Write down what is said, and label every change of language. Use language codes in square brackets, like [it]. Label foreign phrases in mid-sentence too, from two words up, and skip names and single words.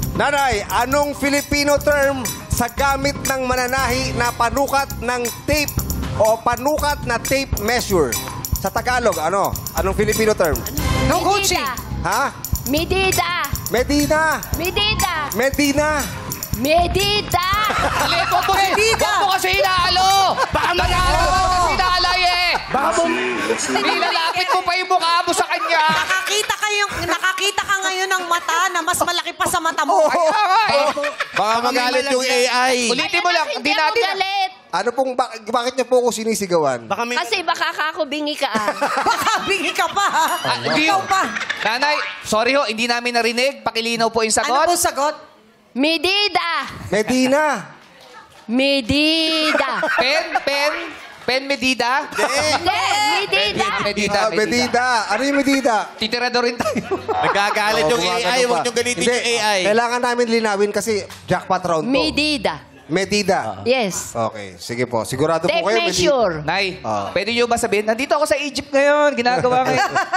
[tl] Nanay, anong [en] Filipino term [tl] sa gamit ng mananahi na panukat ng tape o panukat na [en] tape measure? [tl] Sa Tagalog, ano? Anong [en] Filipino term? No Gucci. [tl] Ha? Medida. Medina. Medida. Medina. Medida. Dali, wag mo kasi inaalo. Baka manalo ka kasi inaalay eh. Baka mo... Nilalapit mo pa yung mukha mo sa kanya. Nakakita ka ngayon ng mata na mas malaki pa sa mata mo. Kaya nga eh. Baka magalit yung AI. Ulitin mo lang, Hindi hindi ako natin... galit. Ano pong... bakit niyo po ako sinisigawan? Baka may... Kasi baka kakubingi ka. Baka bingi ka pa, ha? Hindi Ikaw pa. Nanay, sorry ho, hindi namin narinig. Pakilinaw po yung Ano sagot. po sagot? Medida. Medina. Medida. Pen medida? Hindi, Medida. Medida. Medida. Ano yung Medida? Titirado rin tayo. Nagagalit yung AI. Huwag niyong galitin yung AI. Kailangan namin linawin kasi [en] jackpot round [tl] to. Medida. Medida. [en] Yes. [tl] Okay, sige po. Sigurado Tape po kayo. measure. Nay, pwede nyo ba sabihin? Nandito ako sa Egypt ngayon.